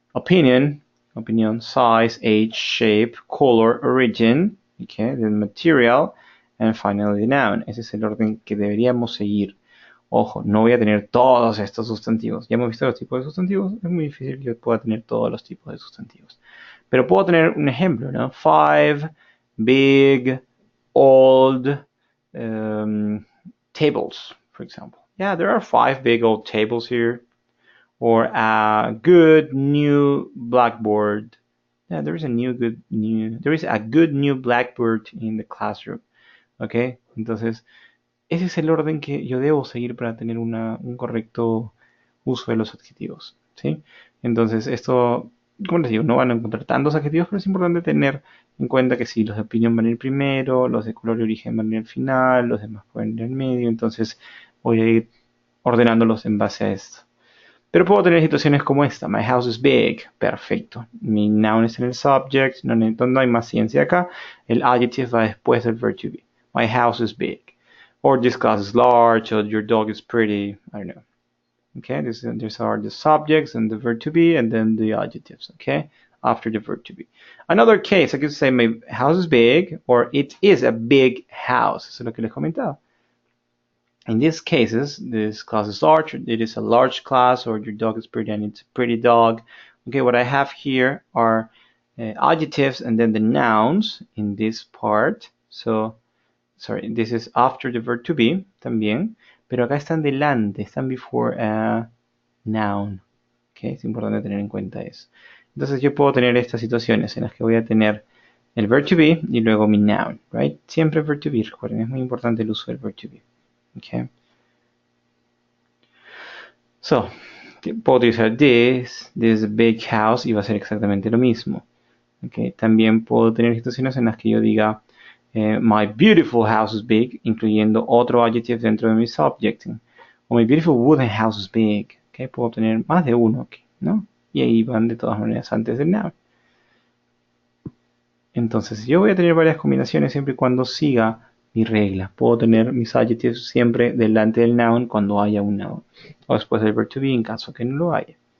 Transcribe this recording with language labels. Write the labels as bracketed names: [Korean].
[English] Opinión, size, age, shape, color, origin, okay, the material, and finally the noun. [Spanish] Ese es el orden que deberíamos seguir. Ojo, no voy a tener todos estos sustantivos. Ya hemos visto los tipos de sustantivos. Es muy difícil que yo pueda tener todos los tipos de sustantivos. Pero puedo tener un ejemplo, ¿no? [English] Five, big, old, tables, for example. Yeah, there are 5 big old tables here. Or a good new blackboard. Yeah, there is a good new blackboard in the classroom. ¿Ok? [Spanish] Entonces, ese es el orden que yo debo seguir para tener un correcto uso de los adjetivos, ¿sí? Entonces, esto, como les digo, no van a encontrar tantos adjetivos, pero es importante tener en cuenta que si los de opinión van a ir primero, los de color y origen van a ir al final, los demás pueden ir al medio, entonces voy a ir ordenándolos en base a esto. Pero puedo tener situaciones como esta. [English] My house is big. [Spanish] Perfecto. Mi noun está en el subject. No hay más ciencia acá. El adjective va después del verb to be. [English] My house is big. Or this class is large. Or your dog is pretty. I don't know. Okay, these are the subjects and the verb to be and then the adjectives. Okay, after the verb to be. Another case, I could say my house is big or it is a big house. [Spanish] Eso es lo que les comentaba. [English] In these cases, this class is large, it is a large class, or your dog is pretty and it's a pretty dog. Okay, what I have here are adjectives and then the nouns in this part. So, sorry, this is after the verb to be [Spanish] también, pero acá están delante, están [English] before a noun. [Spanish] Okay, es importante tener en cuenta eso. Entonces yo puedo tener estas situaciones en las que voy a tener el verb to be y luego mi noun, right? Siempre verb to be, recuerden, es muy importante el uso del verb to be. Okay. So, puedo utilizar [English] this is a big house [Spanish] y va a ser exactamente lo mismo. Okay. También puedo tener situaciones en las que yo diga [English] my beautiful house is big, [Spanish] incluyendo otro adjective dentro de mi subject. [English] O my beautiful wooden house is big. Okay. [Spanish] Puedo tener más de uno aquí, ¿no? Y ahí van de todas maneras antes del noun. Entonces, yo voy a tener varias combinaciones siempre y cuando siga mi regla. Puedo tener mis adjectives siempre delante del noun cuando haya un noun. O después del verb to be en caso que no lo haya.